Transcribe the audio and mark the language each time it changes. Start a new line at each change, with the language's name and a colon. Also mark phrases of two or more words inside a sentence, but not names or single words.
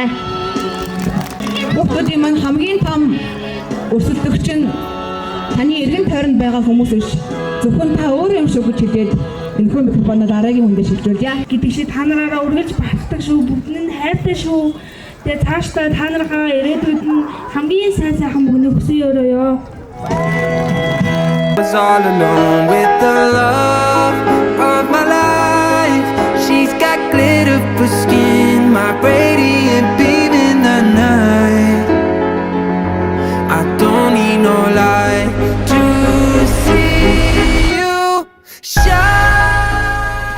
Mongolian: Бүгдийн маань хамгийн том өрсөлдөгч нь таны эргэн тойронд байгаа хүмүүс биш. Зөвхөн та өөрөө юм шүү гэж хэлээд энэхүү микрофоноор дараагийн хүндээ шилжүүлье. Гэдэг шиг та нараараа үргэлж багтдаг шүү. Бүгд нь хайртай шүү. Тэгээ цаашдаа та нарынхаа ирээдүйд нь хамгийн сайхан бүхнийг хүсье өрөөё.
English: Was all alone with the love of my life. beautiful skin, my radiant beam in the night. I don't need no light to see you shine.